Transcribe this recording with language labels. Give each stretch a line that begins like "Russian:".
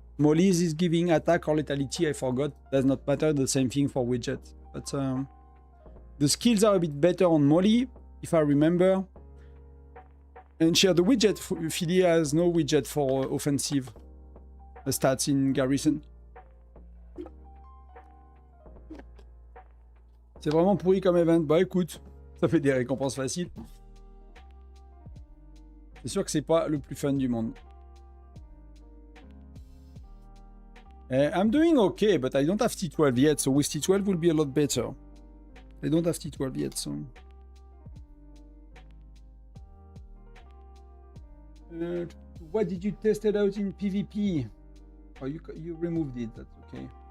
English: Molly's is giving attack or lethality. I forgot. Does not matter. The same thing for widget, but. The skills are a bit better on Molly, if I remember. And share the widget. Philly has no widget for offensive stats in Garrison.
French: C'est vraiment pourri comme event. Bah écoute, ça fait des récompenses faciles. C'est sûr que c'est pas le plus fun du monde.
English: I'm doing okay, but I don't have T12 yet, so with T12 will be a lot better. I don't have T12 yet, so... what did you test it out in PvP? Oh, you removed it, that's okay.